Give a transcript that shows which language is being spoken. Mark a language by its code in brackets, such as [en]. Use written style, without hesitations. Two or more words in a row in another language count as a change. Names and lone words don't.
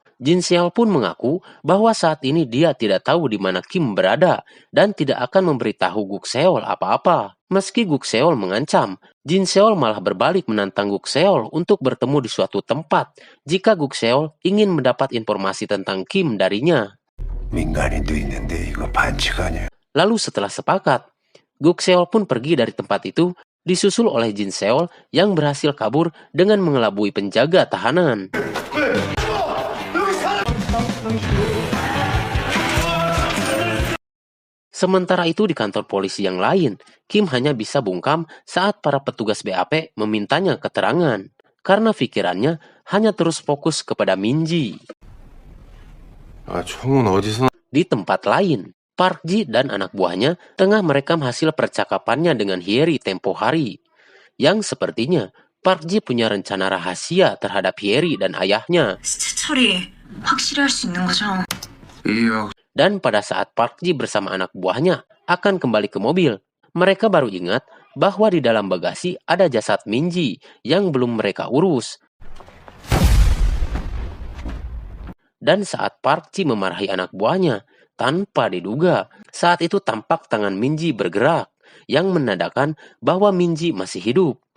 [id] Jin Seol pun mengaku bahwa saat ini dia tidak tahu di mana Kim berada dan tidak akan memberitahu Guk Seol apa-apa. Meski Guk Seol mengancam, Jin Seol malah berbalik menantang Guk Seol untuk bertemu di suatu tempat jika Guk Seol ingin mendapat informasi tentang Kim darinya. [ko] 민간인도 있는데 이거 반칙 아니야? [id] Lalu setelah sepakat, Guk Seol pun pergi dari tempat itu, disusul oleh Jin Seol yang berhasil kabur dengan mengelabui penjaga tahanan. Sementara itu di kantor polisi yang lain, Kim hanya bisa bungkam saat para petugas BAP memintanya keterangan, karena pikirannya hanya terus fokus kepada Minji. [ko] 아, 총은 어디서 [id] Di tempat lain, Park Ji dan anak buahnya tengah merekam hasil percakapannya dengan Hyeri tempo hari. Yang sepertinya Park Ji punya rencana rahasia terhadap Hyeri dan ayahnya. [ko] 시체 처리 확실히 할 수 있는 거죠? 이어 [id] Dan pada saat Park Ji bersama anak buahnya akan kembali ke mobil, mereka baru ingat bahwa di dalam bagasi ada jasad Minji yang belum mereka urus. Dan saat Park Ji memarahi anak buahnya, tanpa diduga, saat itu tampak tangan Minji bergerak, yang menandakan bahwa Minji masih hidup.